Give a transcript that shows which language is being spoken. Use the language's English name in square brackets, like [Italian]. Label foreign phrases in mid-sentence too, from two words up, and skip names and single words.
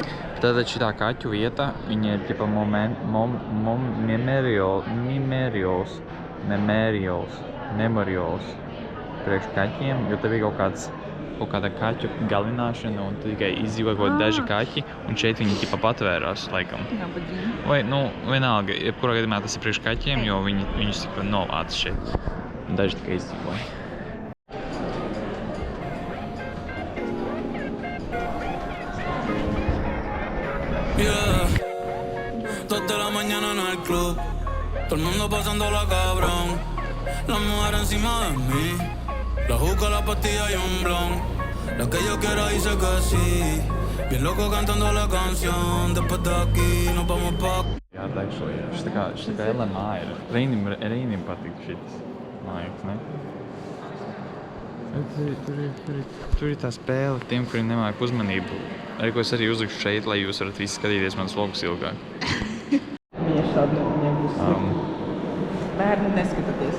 [Latvian] Tātad šitā kaķu vieta, viņa ir tipa memorials priekš kaķiem, jo tev ir kaut kāda kaķu galināšana un tu tikai izdzīvo daži kaķi un šeit viņi tipa patvērās, laikam. Vai, vienalga, jebkurā gadījumā tas ir priekš kaķiem, jo viņus tipa novāca šeit. Daži tikai izdzīvoja. [Spanish] Yeah, 2 de la mañana en el club, todo el mundo pasándola cabrón. La mujer encima de mí, la juca, la pastilla y un blon. La que yo quiera dice que sí, bien loco cantando la canción. Después de aquí nos vamos pa'. [Latvian] Jā, actually, šis tā kā LMA ir. Reinim patīk šitas mājas, ne? Tur ir tā spēle tiem, kuri nemāk uzmanību. Arī ko es arī uzlikšu šeit, lai jūs varat visi skatīties manas vlogus ilgāk. Viņa šādi nebūs. Bērni neskatāties.